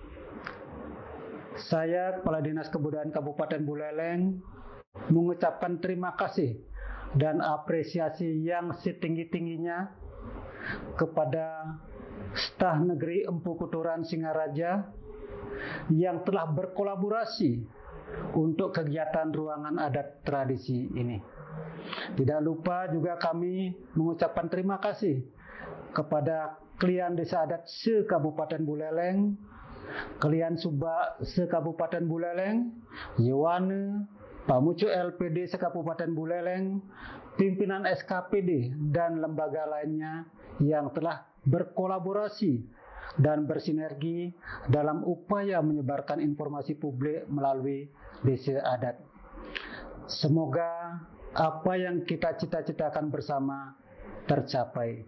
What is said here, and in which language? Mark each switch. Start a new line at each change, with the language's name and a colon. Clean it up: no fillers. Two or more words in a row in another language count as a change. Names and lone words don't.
Indonesian: Saya, Kepala Dinas Kebudayaan Kabupaten Buleleng, mengucapkan terima kasih dan apresiasi yang setinggi-tingginya kepada Staf Negeri Empu Kuturan Singaraja yang telah berkolaborasi untuk kegiatan ruangan adat tradisi ini. Tidak lupa juga kami mengucapkan terima kasih kepada Klian Desa Adat se-Kabupaten Buleleng, Klian Suba se-Kabupaten Buleleng, Yawana, Pamucu LPD se-Kabupaten Buleleng, pimpinan SKPD, dan lembaga lainnya yang telah berkolaborasi dan bersinergi dalam upaya menyebarkan informasi publik melalui desa adat. Semoga apa yang kita cita-citakan bersama tercapai.